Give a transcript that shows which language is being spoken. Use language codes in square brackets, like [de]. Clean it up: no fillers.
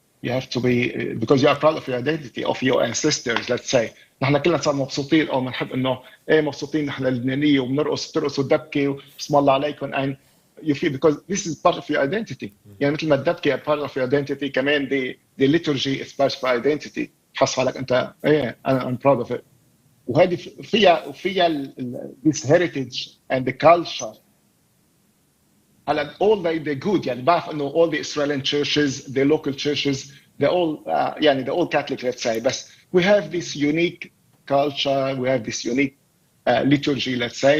[en] You have to be because you are proud of your identity of your ancestors. Let's say [ar] نحن كلنا صار مبسوطين او بنحب انه ايه مبسوطين نحن اللبنانيه وبنرقص بترقصوا دبكه وبسم الله عليكم [en] and you feel because this is part of your identity. [ar] يعني مثل ما الدبكه [en] part of your identity كمان the liturgy is part of your identity. [ar] تحس حالك انت ايه [en] I'm proud of it. [ar] وهذه فيها [en] this heritage and the culture. all they good يعني بعرف انه all the Israeli churches, the local churches, they're all يعني they're all Catholic let's say, but we have this unique culture, we have this unique liturgy let's say.